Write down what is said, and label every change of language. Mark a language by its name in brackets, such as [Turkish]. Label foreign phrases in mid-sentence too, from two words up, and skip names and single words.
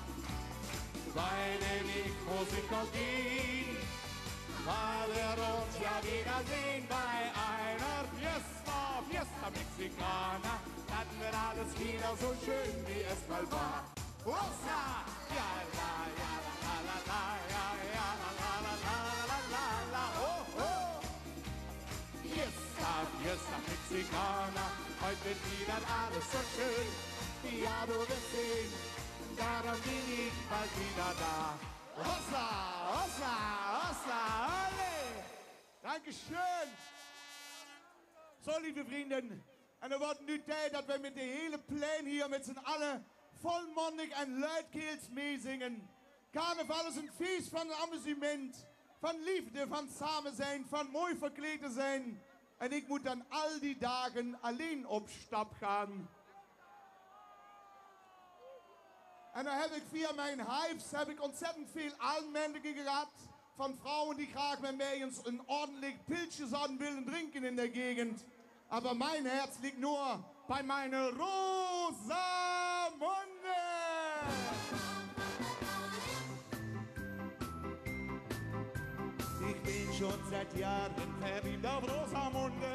[German] Beide Weg muss ich noch gehen, weil wir uns ja wiedersehen bei einer Fiesta, Fiesta Mexicana. Dann wird alles wieder so schön, wie es mal war. Hossa! Ja, la, ja, la, la, la, ja, ja, la, la, la, la, la, la, la, oh, oh. Fiesta, Fiesta Mexicana, heute wird wieder alles so schön. Ja, du wirst sehen, darum bin ich bald wieder da. Hossa, hossa, hossa, alle! Dankeschön! So, [Dutch] lieve vrienden, en dan wordt nu tijd dat wij met de hele plein hier met z'n allen volmondig en luidkeels meezingen. Carnaval is een feest van amusement, van liefde, van samen zijn, van mooi verkleed te zijn. En ik moet dan al die dagen alleen op stap gaan. En dan heb ik via mijn hives ontzettend veel aanmeldingen gehad van vrouwen die graag met mij eens een ordentlich Pilzje zouden willen drinken [German] in der Gegend. Aber mein Herz liegt nur bei meiner Rosamunde. Ich bin schon seit Jahren verliebt auf Rosamunde.